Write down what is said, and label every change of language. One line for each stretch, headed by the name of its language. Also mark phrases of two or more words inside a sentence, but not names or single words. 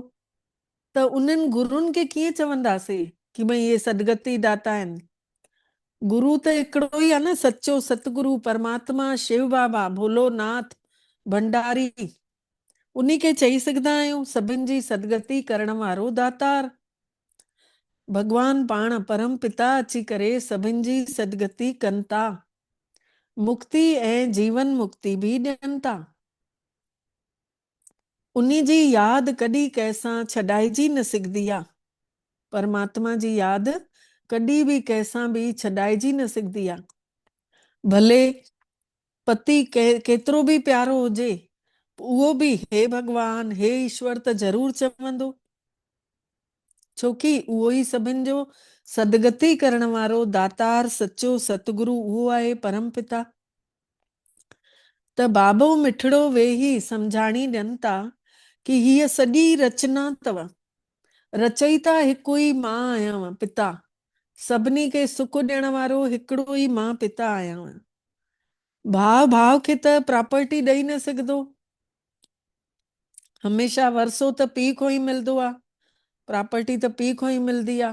Sindhi: त उन्हनि गुरुनि खे कीअं चवंदासीं कि भई इहे सदगति दाता आहिनि? गुरु त हिकिड़ो ई आहे न, सचो सतगुरु परमात्मा शिव बाबा भोलोनाथ भंडारी। उन्ही खे चई सघंदा आहियूं सभिनि जी सदगति करण वारो दातार। भगवान पाण परम पिता अची करे सभिनि जी सदगति कनि था, मुक्ति ऐं जीवन मुक्ति भी ॾियनि था। उन्ही जी याद कॾहिं कंहिंसां छॾाइजी न सघंदी आहे। परमात्मा जी याद कॾहिं भी कंहिंसां भी छॾाइजी न सघंदी आहे। भले पति केतिरो भी प्यारो हुजे, उहो भी हे भगवान हे ईश्वर त जरूर चवंदो, छोकी उहो ई सभिनि जो सदगति करण वारो दातार सचो सतगुरु उहो आहे परम पिता। त बाबो मिठड़ो वेही सम्झाणी ॾियनि था कि हीअ सॼी रचना अथव, रचयिता हिकु ई मां आहियां पिता, सभिनी खे सुख ॾियण वारो हिकिड़ो ई मां पिता आहियां। भाव भाव खे त प्रॉपर्टी ॾेई न सघंदो, हमेशा वरसो त पीउ खां ई मिलंदो आहे, प्रॉपर्टी त पीउ खां ई मिलंदी आहे।